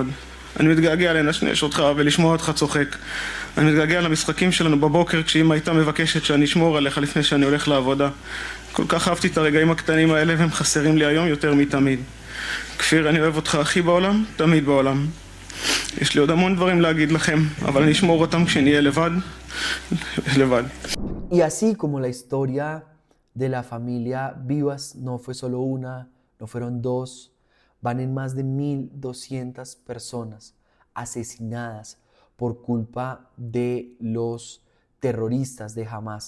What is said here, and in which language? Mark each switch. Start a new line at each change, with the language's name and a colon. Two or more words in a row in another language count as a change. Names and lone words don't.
Hebrew: אני מתגעגע לנשנש אותך ולשמוע אותך צוחק. אני מתגעגע למשחקים שלנו בבוקר כשאמא הייתה מבקשת שאני אשמור עליך לפני שאני הולך לעבודה. כל כך אהבתי את הרגעים הקטנים האלה והם חסרים לי היום יותר מתמיד. כפיר, אני אוהב אותך הכי בעולם, תמיד בעולם. יש לי עוד המון דברים להגיד לכם, אבל אני אשמור אותם כשנהיה לבד.
Spanish: Y así como la historia de la familia Vivas no fue solo una, no fueron dos, van en más de 1,200 personas asesinadas por culpa de los terroristas de Hamas.